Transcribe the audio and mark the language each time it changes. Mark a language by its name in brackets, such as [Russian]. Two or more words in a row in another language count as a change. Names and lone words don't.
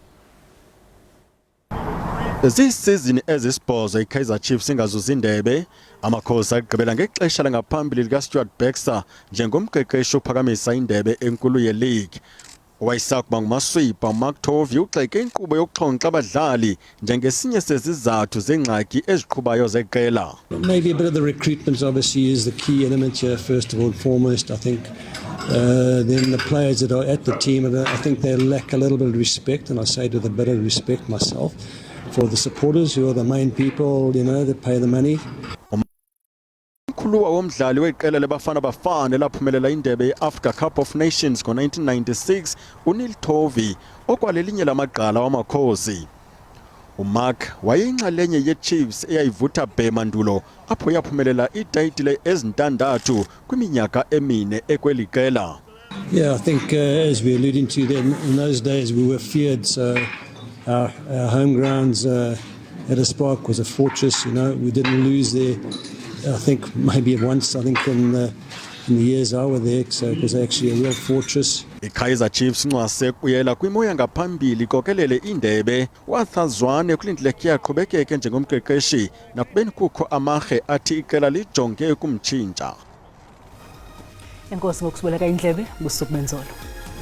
[Xhosa] Zisizini ezisibhozo iKaizer Chiefs ingazuzi indebe. Amakhosi agqibela ngexesha langaphambili likaStuart Baxter njengomqeqeshi ophakamisa indebe enkulu ye-league. Owayesakuba ngumaswipha uMaktovi ugxeke inkqubo yokuxhonxa abadlali njengesinye sezizathu zengxaki eziqhubayo zeqela. [English] Maybe a bit of the recruitment obviously is the key element here, first of all and foremost. I think then the players that are at the team, I think they lack a little bit of respect, and I say it with a bit of respect myself, for the supporters who are the main people, that pay the money. [Xhosa] Umkhuluwa womdlali weqela lebafana bafana elaphumelela indebe ye-Africa Cup of Nations ngo-1996 uNeil Tovi okwalelinye lamagqala wamakhosi. uMark wayeyinxalenye ye-Chiefs eyayivutha bhemandulo apho yaphumelela itayitile ezintandathu kwiminyaka emine ekweli qela. [English] Yeah, I think as we're alluding to then, in those days we were feared, so our home grounds at a Spark was a fortress. We didn't lose there. I think maybe once, in the years I were there, so it was actually a real fortress. [Xhosa] iKaizer Chiefs nxwase kuyela kwimo yangaphambili kokelele indebe wathazwane kulindleke yaqhubekeke njengomqeqeshi nakubeni kukho amarhe athi iqela lijonge kumtshintsha. Enkosi ngokusibeleka indlebe busuku benzolo.